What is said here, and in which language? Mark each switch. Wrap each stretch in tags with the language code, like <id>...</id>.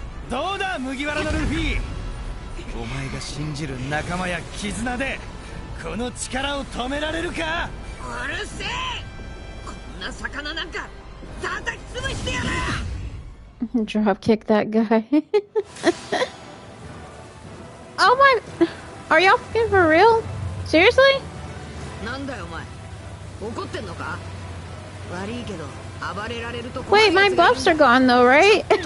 <ja>どうだ麦わらのルフィ、お前が信じる仲間や絆でこの力を止められるか。うるせえ、こんな魚なんか叩き潰してやる。</ja> <en>Drop kick that guy. Oh my, are y'all fucking for real? Seriously?</en> <ja>なんだよお前、怒ってんのか。悪いけど暴れられると。</ja> <en>Wait, my buffs are gone though, right?</en>